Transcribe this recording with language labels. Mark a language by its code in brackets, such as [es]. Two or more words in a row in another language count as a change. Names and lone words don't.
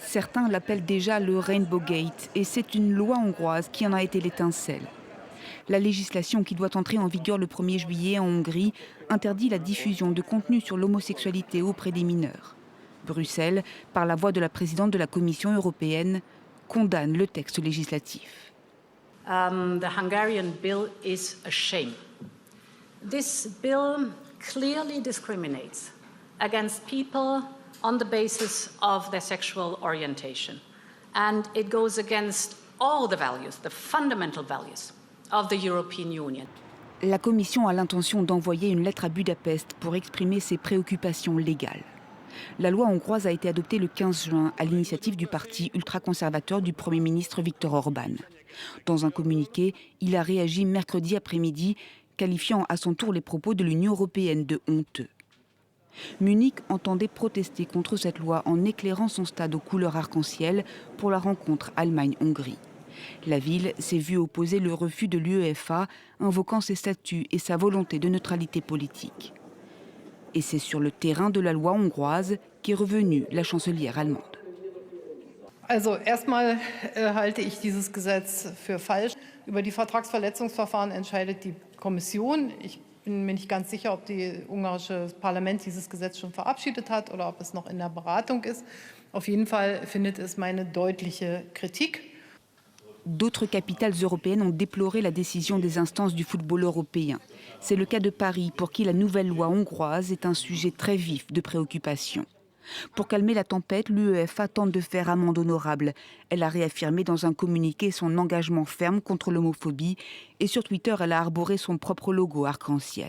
[fr] Certains l'appellent déjà le Rainbow Gate et c'est une loi hongroise qui en a été l'étincelle. La législation qui doit entrer en vigueur le 1er juillet en Hongrie interdit la diffusion de contenu sur l'homosexualité auprès des mineurs. Bruxelles, par la voix de la présidente de la Commission européenne, condamne le texte législatif. [en] The Hungarian bill is a shame. This bill clearly discriminates against people on the basis of their sexual orientation. And it goes against all the values, the fundamental values of the European Union. [fr] La Commission a l'intention d'envoyer une lettre à Budapest pour exprimer ses préoccupations légales. La loi hongroise a été adoptée le 15 juin à l'initiative du parti ultra-conservateur du Premier ministre Viktor Orban. Dans un communiqué, il a réagi mercredi après-midi, qualifiant à son tour les propos de l'Union européenne de honteux. Munich entendait protester contre cette loi en éclairant son stade aux couleurs arc-en-ciel pour la rencontre Allemagne-Hongrie. La ville s'est vue opposer le refus de l'UEFA, invoquant ses statuts et sa volonté de neutralité politique. Et c'est sur le terrain de la loi hongroise qu'est revenue la chancelière allemande. [de] Also erstmal halte ich dieses Gesetz für falsch. Über die Vertragsverletzungsverfahren entscheidet die Kommission. Ich bin mir nicht ganz sicher, ob das ungarische Parlament dieses Gesetz schon verabschiedet hat oder ob es noch in der Beratung ist. Auf jeden Fall findet es meine deutliche Kritik. [fr] D'autres capitales européennes ont déploré la décision des instances du football européen. C'est le cas de Paris, pour qui la nouvelle loi hongroise est un sujet très vif de préoccupation. Pour calmer la tempête, l'UEFA tente de faire amende honorable. Elle a réaffirmé dans un communiqué son engagement ferme contre l'homophobie et sur Twitter, elle a arboré son propre logo arc-en-ciel.